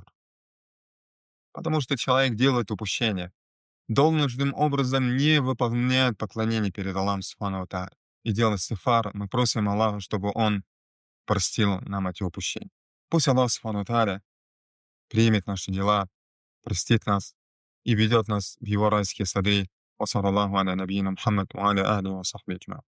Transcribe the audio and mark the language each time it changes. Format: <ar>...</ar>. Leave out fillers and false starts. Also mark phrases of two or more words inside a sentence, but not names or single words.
<ru>Потому что человек делает упущение, должным образом не выполняет поклонение перед Аллахом</ru> <ar>سبحانه وتعالى.</ar> <ru>И делает истигфар, мы просим Аллаха, чтобы Он простил нам эти упущения. Пусть Аллах</ru> <ar>سبحانه وتعالى</ar> <ru>примет наши дела, простит нас и ведет нас в Его райские сады.</ru> <ar>وصلى الله على نبينا محمد وعلى آله وصحبه أجمعين.</ar>